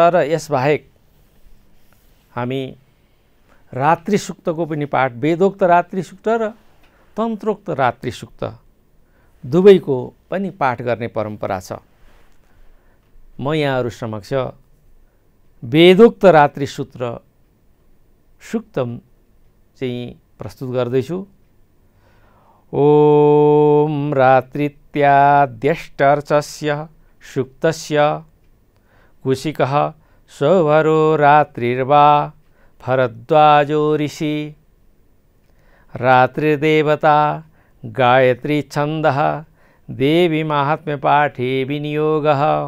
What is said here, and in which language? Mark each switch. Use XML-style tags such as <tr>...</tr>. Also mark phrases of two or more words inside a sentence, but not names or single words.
<ne>र यसबाहेक हामी रात्रि सूक्तको पनि पाठ, वेदोक्त रात्रि सूक्त र तन्त्रोक्त रात्रि सूक्त दुवैको पनि पाठ गर्ने परम्परा छ। म यहाँहरू समक्ष वेदोक्त रात्रि सूक्तम चाहिँ प्रस्तुत गर्दैछु।</ne> <sa>ओम रात्रित्याद्यष्टर्चस्य सूक्तस्य कुशिकः सौभरो रात्रिर्वा भरद्वाजो ऋषि रात्रिदेवता गायत्री छन्दः देवी माहात्म्य पाठे विनियोगः।</sa>